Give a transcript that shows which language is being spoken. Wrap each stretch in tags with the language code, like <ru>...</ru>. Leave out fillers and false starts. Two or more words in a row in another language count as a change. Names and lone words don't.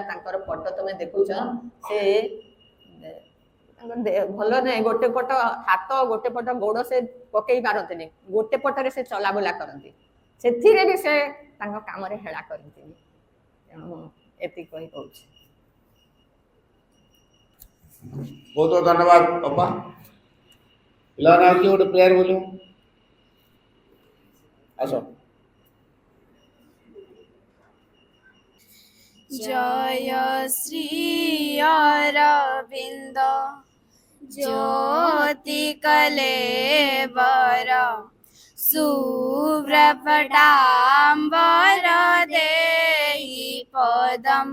<or>ତାଙ୍କର ଫଟୋ ତୁମେ ଦେଖୁଛ, ସେ ଭଲ ନାହିଁ, ଗୋଟେ ପଟ ହାତ ଗୋଟେ ପଟ ଗୋଡ଼ ସେ ପକେଇ ପାରନ୍ତିନି, ଗୋଟେ ପଟରେ ସେ ଚଲାବୁଲା କରନ୍ତି, ସେଥିରେ ବି ସେ ତାଙ୍କ କାମରେ ହେଳା କରନ୍ତିନି। ତେଣୁ ମୁଁ ଏତିକି କହି କହୁଛି। ବହୁତ ବହୁତ ଧନ୍ୟବାଦ ଅପା। ପିଲାମାନେ ଆଉ କିଏ ଗୋଟେ ପ୍ରେୟାର ବୋଲିବ, ଆସ।</or> <sa>जय श्री अरविंद ज्योति कलेवर शुभ्रपटाम्बर देहि पदम।</sa>